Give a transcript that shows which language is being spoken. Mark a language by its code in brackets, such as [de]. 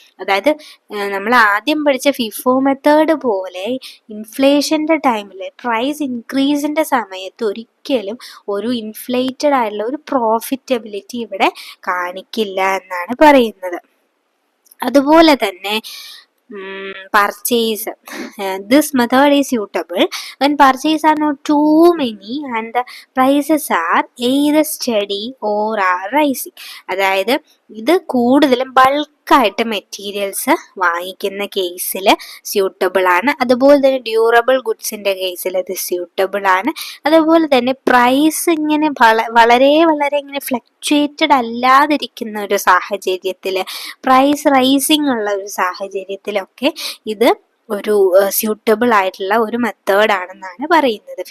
[ml] അതായത് നമ്മൾ ആദ്യം പഠിച്ച ഫിഫോ മെത്തേഡ് പോലെ ഇൻഫ്ലേഷൻ്റെ ടൈമിൽ പ്രൈസ് ഇൻക്രീസിൻ്റെ സമയത്ത് ഒരിക്കലും ഒരു ഇൻഫ്ലേറ്റഡ് ആയിട്ടുള്ള ഒരു പ്രോഫിറ്റബിലിറ്റി ഇവിടെ കാണിക്കില്ല എന്നാണ് പറയുന്നത്. അതുപോലെ തന്നെ purchase. [en] This method is suitable when purchases are not too many and the prices are either steady or are rising. [ml] അതായത് ഇത് കൂടുതലും ബൾക്കായിട്ട് മെറ്റീരിയൽസ് വാങ്ങിക്കുന്ന കേസിൽ സ്യൂട്ടബിൾ ആണ്. അതുപോലെ തന്നെ ഡ്യൂറബിൾ ഗുഡ്സിൻ്റെ കേസിൽ ഇത് സ്യൂട്ടബിൾ ആണ്. അതുപോലെ തന്നെ പ്രൈസ് ഇങ്ങനെ വളരെ വളരെ ഇങ്ങനെ ഫ്ലക്ച്വേറ്റഡ് അല്ലാതിരിക്കുന്ന ഒരു സാഹചര്യത്തിൽ, പ്രൈസ് റൈസിങ് ഉള്ള ഒരു സാഹചര്യത്തിലൊക്കെ ഇത് ഒരു സ്യൂട്ടബിൾ ആയിട്ടുള്ള ഒരു മെത്തേഡാണെന്നാണ് പറയുന്നത്.